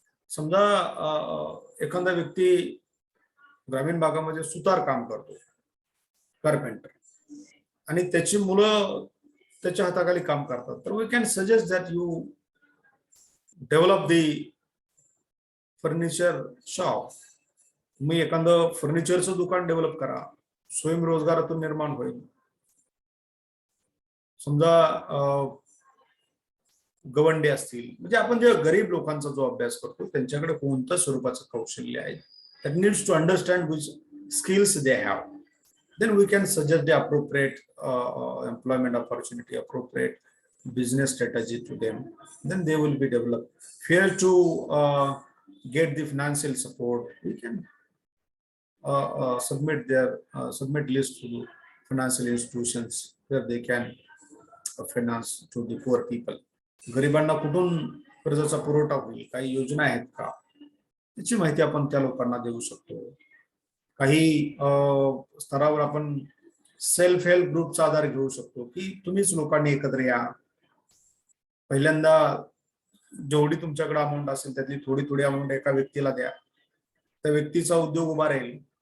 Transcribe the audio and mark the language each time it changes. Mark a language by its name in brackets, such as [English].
[Marathi] समजा एखादा व्यक्ती ग्रामीण भागामध्ये सुतार काम करतो, कार्पेंटर, आणि त्याची मुलं त्याच्या हाताखाली काम करतात, तर [English] We can suggest that you develop the furniture shop. [Marathi] तुम्ही एखादं फर्निचरचं दुकान डेव्हलप करा, स्वयंरोजगारातून निर्माण होईल. समजा गवंडे असतील, म्हणजे आपण जे गरीब लोकांचा जो अभ्यास करतो त्यांच्याकडे कोणत्या स्वरूपाचं कौशल्य आहे, [English] that needs to understand which skills they have, then we can suggest the appropriate employment opportunity, appropriate business strategy to them, then they will be developed. Fail to get the financial support, we can submit list to the financial institutions where they can finance to the poor people. [Marathi] गरिबांना कुठून कर्जाचा पुरवठा होईल, काही योजना आहेत का, त्याची माहिती आपण त्या लोकांना देऊ शकतो. काही स्तरावर आपण सेल्फ हेल्प ग्रुपचा आधार घेऊ शकतो की तुम्हीच लोकांनी एकत्र या, पहिल्यांदा जेवढी तुमच्याकडे अमाऊंट असेल त्यातली थोडी थोडी अमाऊंट एका व्यक्तीला द्या, त्या व्यक्तीचा उद्योग उभा राहील.